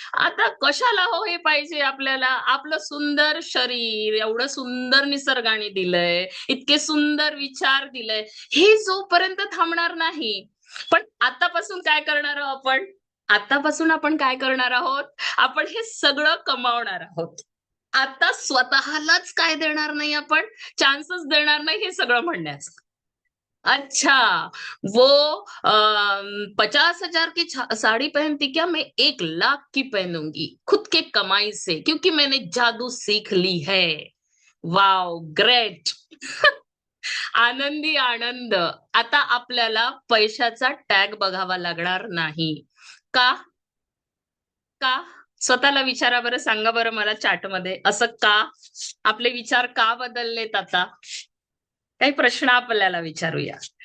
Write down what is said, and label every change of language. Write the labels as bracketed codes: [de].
[mr] आता कशाला हो हे पाहिजे आपल्याला? आपलं सुंदर शरीर, एवढं सुंदर निसर्गाने दिलंय, इतके सुंदर विचार दिलंय, हे जोपर्यंत थांबणार नाही. पण आतापासून काय करणार आहोत आपण? आतापासून आपण काय करणार आहोत? आपण हे सगळं कमावणार आहोत. आता स्वतःलाच काय देणार नाही आपण, चान्सच देणार नाही हे सगळं म्हणण्याचं. [hi] अच्छा, वो 50,000 की साड़ी पहनती क्या, मैं 1,00,000 की पहनूंगी खुद के कमाई से, क्योंकि मैंने जादू सीख ली है. [mr] Wow, great. आनंदी आनंद. आता आपल्याला पैशाचा टॅग बघावा लागणार नाही. का? का? स्वतःला विचारा बरं, सांगा बरं मला चॅटमध्ये, असं का? आपले विचार का बदललेत आता? काही प्रश्न आपल्याला विचारूया.